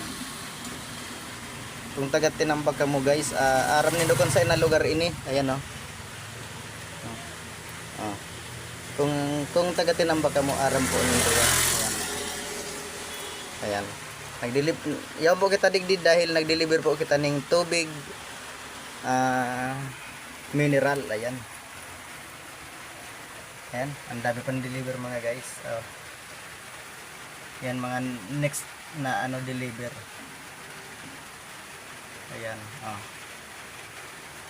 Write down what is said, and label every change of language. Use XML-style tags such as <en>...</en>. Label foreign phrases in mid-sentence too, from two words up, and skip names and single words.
<bik>Kung taga tinambak ka mo guys, aram nindo kon sa ina lugar ini.</bik> <tl>Ayan oh. Oh.</tl> <bik>Kung taga tinambak ka mo, aram po nindo.</bik> <tl>Ayan. Ayan.</tl> <bik>Nagdeliver yaw po kita digdi dahil nagdeliver po kita ning tubig mineral.</bik> <tl>Ayan. Ayan, ang dami pang deliver mga guys. Yan mga next na ano deliver. Ayan, Ayan.</tl>